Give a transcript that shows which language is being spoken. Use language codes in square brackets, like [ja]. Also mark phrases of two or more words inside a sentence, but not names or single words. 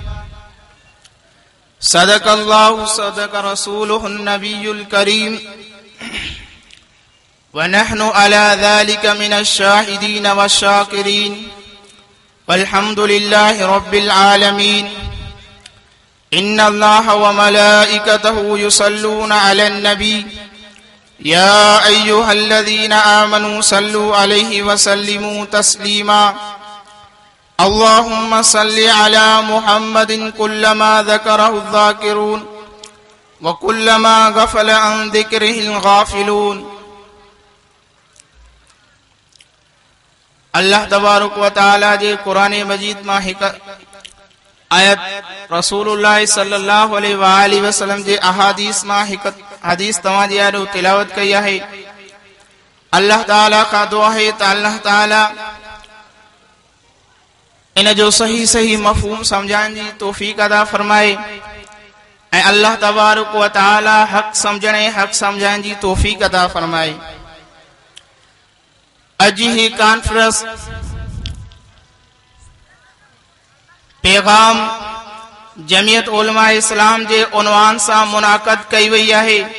[ar] صدق الله صدق رسوله النبي الكريم ونحن على ذلك من الشاهدين والشاكرين والحمد لله رب العالمين. إن الله وملائكته يصلون على النبي يا أيها الذين آمنوا صلوا عليه وسلموا تسليما. اللهم صل على محمد كلما ذكره الذاكرون وكلما غفل عن ذكره الغافلون. الله تبارك وتعالى [sd] जे कुरान मजीद मां हिक आयत [ar] رسول الله صلى الله عليه وآله وسلم [sd] जे अहादीस मां हिक हदीस तवां जे आॾो तिलावत कई आहे। अल्लाह ताला का दुआ है त अल्लाह ताला इन जो सही सही मफ़हूम समझण जी तौफीक अदा फरमाए ऐं [ar] الله تبارك وتعالى [sd] हक़ समझण ऐं हक़ समझण जी तौफीक अदा फरमाए। अॼु ही कॉन्फ्रेंस पैगाम जमियत उलमा इस्लाम जे उन्वान सां मुनाक़द कई वई आहे।